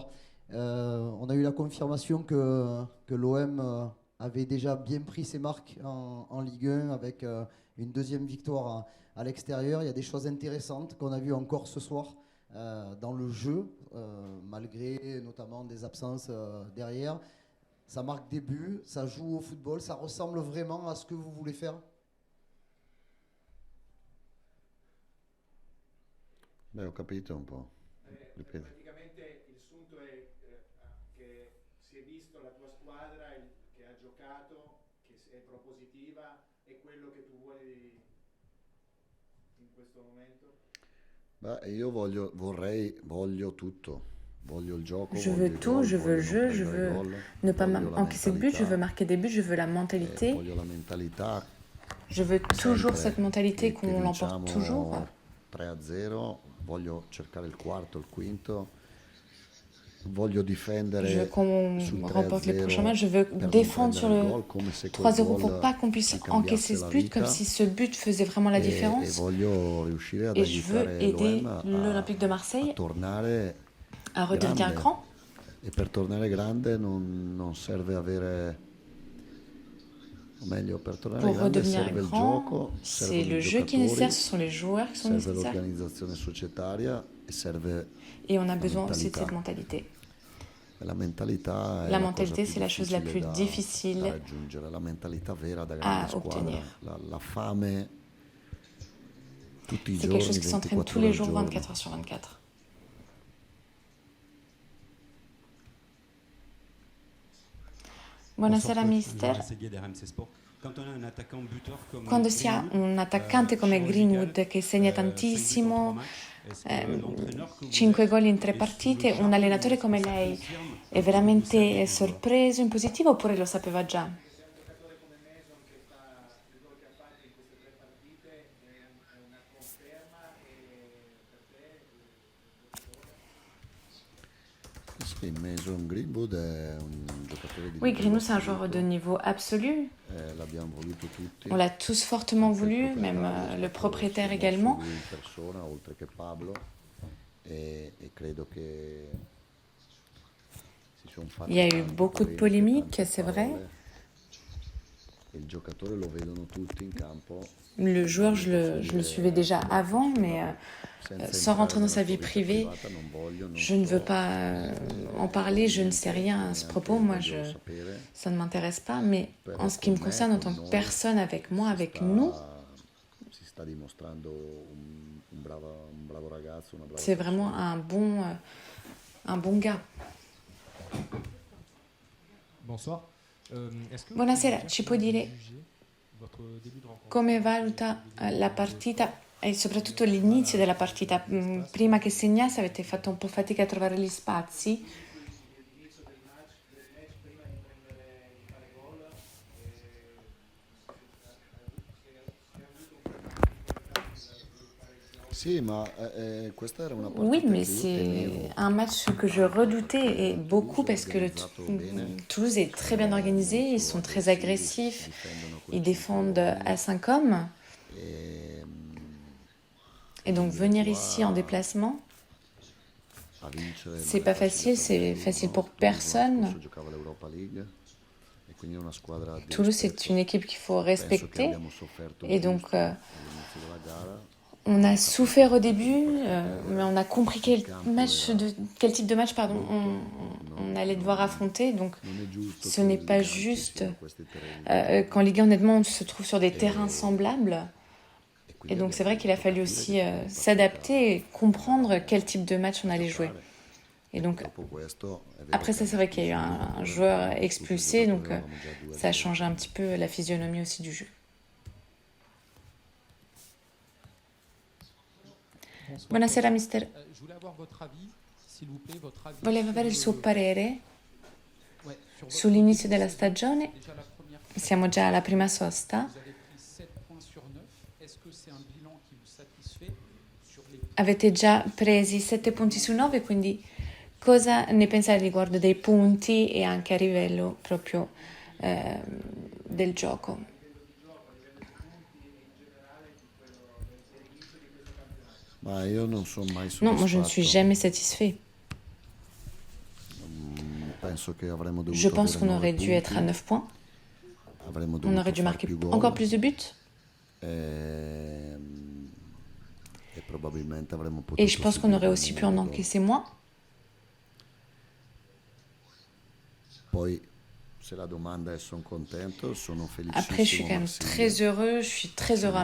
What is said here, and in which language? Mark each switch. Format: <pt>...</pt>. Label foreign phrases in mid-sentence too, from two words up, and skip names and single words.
<fr>On a eu la confirmation que l'OM avait déjà bien pris ses marques en Ligue 1 avec une deuxième victoire à l'extérieur. Il y a des choses intéressantes qu'on a vues encore ce soir dans le jeu, malgré notamment des absences derrière. Ça marque des buts, ça joue au football, ça ressemble vraiment à ce que vous voulez faire.</fr> <it>Beh, ho capito un po'. Ripeti. Praticamente il sunto è che si è visto la tua squadra che ha giocato, è propositiva, è quello che tu vuoi in questo momento? Beh, io voglio tutto. Voglio il gioco,</it> <fr>Je veux</fr> <it>voglio i</it> <fr>tout,</fr> <it>gol,</it> <fr>je veux le</fr> <it>voglio non</it> <fr>jeu, je</fr> <it>prendere</it> <fr>veux</fr> <it>gol,</it> <fr>ne pas</fr> <it>voglio la</it> <fr>encaisser de but, je veux</fr> <it>mentalità,</it> <fr>marquer des buts, je veux la mentalité.</fr> <it>voglio la mentalità</it> <fr>Je veux toujours</fr> <it>sempre</it> <fr>cette mentalité</fr> <it>che</it> <fr>qu'on l'emporte toujours.</fr> <it>vinciamo 3-0, voglio cercare il quarto, il quinto, voglio</it> <fr>Je veux</fr> <it>difendere</it> <fr>qu'on</fr> <it>sul</it> <fr>remporte les prochains matchs. Je 3-0 veux</fr> <it>per non</it> <fr>défendre sur</fr> <it>prendere il</it> <fr>le</fr> <it>gol, come se quel</it> <fr>3-0 pour</fr> <it>gol</it> <fr>pas qu'on puisse</fr> <it>ci</it> <fr>encaisser</fr> <it>cambiasse</it> <fr>ce</fr> <it>la</it> <fr>but, comme</fr> <it>vita</it> <fr>si ce but faisait vraiment la</fr> <it>e</it> <fr>différence.</fr> <it>voglio riuscire ad</it> <fr>Et je veux</fr> <it>aiutare</it> <fr>aider l'OM l'Olympique de</fr> <it>a Marseille tornare</it> <fr>à redevenir un</fr> <it>grande.</it> <fr>cran.</fr> <it>E per tornare grande non serve avere, o meglio, per tornare</it> <fr>Pour</fr> <it>grande</it> <fr>redevenir un</fr> <it>serve il</it> <fr>grand,</fr> <it>gioco,</it> <fr>c'est</fr> <it>servono i</it> <fr>le jeu qui est nécessaire,</fr> <it>giocatori,</it> <fr>ce sont les joueurs qui sont</fr> <it>serve</it> <fr>nécessaires.</fr> <it>l'organizzazione societaria e serve</it> <fr>Et on a</fr> <it>la</it> <fr>besoin aussi de</fr> <it>mentalità.</it> <fr>cette mentalité.</fr> <it>E la mentalità è</it> <fr>La</fr> <it>la cosa</it> <fr>mentalité,</fr> <it>più</it> <fr>c'est la chose la</fr> <it>difficile</it> <fr>plus</fr> <it>da</it> <fr>difficile</fr> <it>raggiungere, la mentalità vera da grande</it> <fr>à</fr> <it>squadra,</it> <fr>obtenir.</fr> <it>la fame tutti i</it> <fr>C'est quelque chose</fr> <it>giorni,</it> <fr>qui s'entraîne</fr> <it>24</it> <fr>tous</fr> <it>ore</it> <fr>les</fr> <it>al</it> <fr>jours,</fr> <it>giorno.</it> <fr>24 heures sur 24. Bonsoir</fr> <it>Buonasera</it> <fr>coach,</fr> <it>mister.</it> <fr>Georges Seguier d'RMC Sport. Quand on a un attaquant buteur comme</fr> <it>Quando si ha</it> <fr>Greenwood,</fr> <it>un attaccante come</it> <fr>chirurgical,</fr> <it>Greenwood che segna</it> <fr>5 buts en 3</fr> <it>tantissimo,</it> <fr>matchs, est-ce que l'entraîneur que vous</fr> <it>5</it> <fr>êtes</fr> <it>gol in 3</it> <fr>est sous le</fr> <it>partite, un</it> <fr>charme ou</fr> <it>allenatore</it> <fr>est-ce que</fr> <it>come</it> <fr>ça</fr> <it>lei</it> <fr>confirme</fr> <it>è</it> <fr>ce que vous saviez</fr> <it>veramente</it> <fr>du joueur?</fr> <it>sorpreso in positivo oppure lo sapeva già? Se è un giocatore come Mason che fa il gol che ha fatto in queste tre partite è una conferma e per te il giocatore? Sì, Mason Greenwood è un giocatore di</it> <fr>Oui,</fr> <it>livello</it> <fr>Greenwood c'est un joueur de</fr> <it>assoluto,</it> <fr>niveau absolu.</fr> <it>l'abbiamo voluto tutti,</it> <fr>On l'a tous fortement</fr> <it>anche il</it> <fr>voulu, même</fr> <it>proprietario,</it> <fr>le</fr> <it>è</it> <fr>propriétaire</fr> <it>stato si è mosso</it> <fr>également.</fr> <it>lui in persona, oltre che Pablo, e credo che si sono</it> <fr>Il</fr> <it>fatti</it> <fr>y a eu</fr> <it>tante</it> <fr>beaucoup de</fr> <it>polemiche,</it> <fr>polémiques,</fr> <it>tante</it> <fr>c'est vrai.</fr> <it>parole, e il giocatore lo vedono tutti in campo,</it> <fr>Le joueur,</fr> <it>voglio</it> <fr>je le suivais</fr> <it>approfondire</it> <fr>déjà</fr> <it>sulla</it> <fr>avant, mais</fr> <it>persona, senza</it> <fr>sans</fr> <it>entrare</it> <fr>rentrer dans</fr> <it>nella</it> <fr>sa</fr> <it>sua</it> <fr>vie</fr> <it>vita</it> <fr>privée,</fr> <it>privata, non voglio, non</it> <fr>je ne veux</fr> <it>sto</it> <fr>pas en parler, je ne sais</fr> <it>niente,</it> <fr>rien à ce</fr> <it>neanche</it> <fr>propos. Moi,</fr> <it>voglio sapere,</it> <fr>ça ne m'intéresse pas. Mais en</fr> <it>però</it> <fr>ce qui me</fr> <it>con me,</it> <fr>concerne, en</fr> <it>con</it> <fr>tant que</fr> <it>noi,</it> <fr>personne, avec moi,</fr> <it>si</it> <fr>avec nous,</fr> <it>sta dimostrando un bravo ragazzo, una brava</it> <fr>c'est vraiment</fr> <it>persona.</it> <fr>un bon gars. Bonsoir. Est-ce que vous</fr> <it>Buonasera,</it> <fr>pouvez</fr> <it>ci</it> <fr>dire</fr> <it>puoi</it> <fr>comment</fr> <it>dire</it> <fr>vous jugez votre début de rencontre?</fr> <it>come valuta la partita e soprattutto l'inizio della partita? Prima che segnasse avete fatto un po' fatica a trovare gli spazi. L'inizio del match prima di prendere di fare gol si è avuto un po' di difficoltà nel sviluppare il gioco. Sì, ma questa era una</it> <fr>Oui,</fr> <it>partita</it> <fr>mais</fr> <it>che io</it> <fr>c'est</fr> <it>tenevo.</it> <fr>un match que je redoutais et beaucoup parce que</fr> <it>Organizzato bene,</it> <fr>Toulouse est très bien</fr> <it>sono</it> <fr>organisé, ils</fr> <it>molto</it> <fr>sont très</fr> <it>aggressivi,</it> <fr>agressifs,</fr> <it>difendono coi</it> <fr>ils</fr> <it>5</it> <fr>défendent</fr> <it>uomini</it> <fr>à 5 hommes.</fr> <it>e,</it> <fr>Et donc</fr> <it>venire</it> <fr>venir</fr> <it>qua</it> <fr>ici en déplacement,</fr> <it>a vincere non</it> <fr>c'est</fr> <it>è</it> <fr>pas</fr> <it>facile</it> <fr>facile,</fr> <it>per</it> <fr>c'est</fr> <it>nessuno.</it> <fr>facile pour</fr> <it>Toulouse l'anno</it> <fr>personne.</fr> <it>scorso giocava l'Europa League e quindi è una squadra di</it> <fr>Toulouse, c'est</fr> <it>rispetto.</it> <fr>une équipe qu'il faut</fr> <it>Penso che</it> <fr>respecter.</fr> <it>abbiamo sofferto il</it> <fr>Et donc,</fr> <it>giusto all'inizio della gara.</it> <fr>on a</fr> <it>Abbiamo</it> <fr>souffert au</fr> <it>capito che</it> <fr>début,</fr> <it>partita avere</it> <fr>mais on a compris</fr> <it>sul campo era</it> <fr>quel type de match pardon,</fr> <it>brutto,</it> <fr>on allait devoir affronter. Donc,</fr> <it>non è giusto</it> <fr>ce</fr> <it>che</it> <fr>n'est</fr> <it>in</it> <fr>pas</fr> <it>Liga ci</it> <fr>juste</fr> <it>siano questi terreni</it> <fr>qu'en Ligue 1, honnêtement, on se trouve sur des terrains</fr> <it>e,</it> <fr>semblables.</fr> <it>e</it> <fr>Et</fr> <it>quindi</it> <fr>donc, c'est</fr> <it>abbiamo</it> <fr>vrai qu'il a</fr> <it>dovuto</it> <fr>fallu</fr> <it>capire che</it> <fr>aussi</fr> <it>quella è una partita</it> <fr>s'adapter et</fr> <it>che</it> <fr>comprendre</fr> <it>avevamo</it> <fr>quel type de match on</fr> <it>da</it> <fr>allait jouer.</fr> <it>giocare.</it> <fr>Et donc,</fr> <it>Dopo questo è vero</it> <fr>après</fr> <it>che</it> <fr>ça, c'est</fr> <it>hanno</it> <fr>vrai qu'il y a eu</fr> <it>espulso un</it> <fr>un</fr> <it>giocatore,</it> <fr>joueur</fr> <it>hanno espulso il</it> <fr>expulsé,</fr> <it>giocatore,</it> <fr>donc</fr> <it>avevamo già 2 a</it> <fr>ça a</fr> <it>0,</it> <fr>changé un</fr> <it>quindi</it> <fr>petit peu la physionomie aussi du jeu. Bonsoir</fr> <it>Buonasera,</it> <fr>coach.</fr> <it>mister.</it> <fr>Je voulais avoir votre avis, s'il vous plaît, votre avis</fr> <it>Volevo avere il suo parere</it> <fr>ouais, sur votre</fr> <it>sull'inizio</it> <fr>début de</fr> <it>della</it> <fr>saison.</fr> <it>stagione.</it> <fr>Déjà la première</fr> <it>Siamo già alla prima sosta.</it> <fr>vous avez pris 7 points sur 9. Est-ce que c'est un bilan qui vous satisfait sur les</fr> <it>Avete già presi 7 punti su 9, quindi cosa ne pensate riguardo dei punti e anche a livello proprio del gioco? ma io non sono mai</it> <fr>Non, moi je ne suis</fr> <it>soddisfatto.</it> <fr>jamais satisfait.</fr> <it>penso che avremmo dovuto</it> <fr>Je pense</fr> <it>avere</it> <fr>qu'on</fr> <it>9</it> <fr>aurait dû être à</fr> <it>punti,</it> <fr>9 points.</fr> <it>avremmo</it> <fr>On</fr> <it>dovuto</it> <fr>aurait dû</fr> <it>fare</it> <fr>marquer</fr> <it>più gol</it> <fr>encore plus de buts.</fr> <it>e probabilmente avremmo</it> <fr>Et je</fr> <it>potuto</it> <fr>pense qu'on aurait</fr> <it>subire</it> <fr>aussi pu</fr> <it>meno</it> <fr>en</fr> <it>gol.</it> <fr>encaisser moins.</fr> <it>Poi se la domanda è sono contento, sono</it> <fr>Après, je suis</fr> <it>felicissimo</it> <fr>quand</fr> <it>a</it> <fr>même</fr> <it>Marsiglia.</it> <fr>très heureux. Je suis très heureux à</fr>